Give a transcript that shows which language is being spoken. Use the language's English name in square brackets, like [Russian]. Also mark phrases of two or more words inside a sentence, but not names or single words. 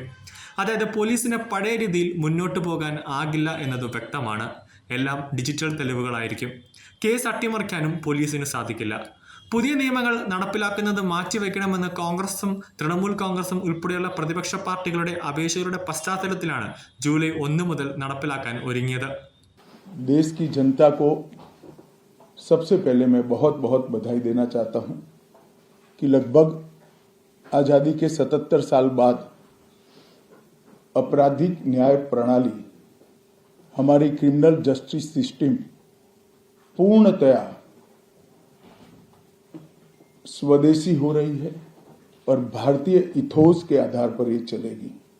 [Malayalam] അതായത് പോലീസിന് പഴയ രീതിയിൽ മുന്നോട്ട് പോകാൻ ആകില്ല എന്നത് വ്യക്തമാണ്. എല്ലാം ഡിജിറ്റൽ തെളിവുകളായിരിക്കും. കേസ് അട്ടിമറിക്കാനും പോലീസിന് സാധിക്കില്ല. പുതിയ നിയമങ്ങൾ നടപ്പിലാക്കുന്നത് മാറ്റിവെക്കണമെന്ന് കോൺഗ്രസും തൃണമൂൽ കോൺഗ്രസും ഉൾപ്പെടെയുള്ള പ്രതിപക്ഷ പാർട്ടികളുടെ അപേക്ഷകളുടെ പശ്ചാത്തലത്തിലാണ് ജൂലൈ 1 മുതൽ നടപ്പിലാക്കാൻ ഒരുങ്ങിയത്. [Hindi] देश की जनता को सबसे पहले मैं बहुत बहुत बधाई देना चाहता हूं कि लगभग आजादी के 77 साल बाद आपराधिक न्याय प्रणाली, हमारी [English] criminal justice system [Hindi] पूर्णतया स्वदेशी हो रही है और भारतीय इथोस के आधार पर ये चलेगी.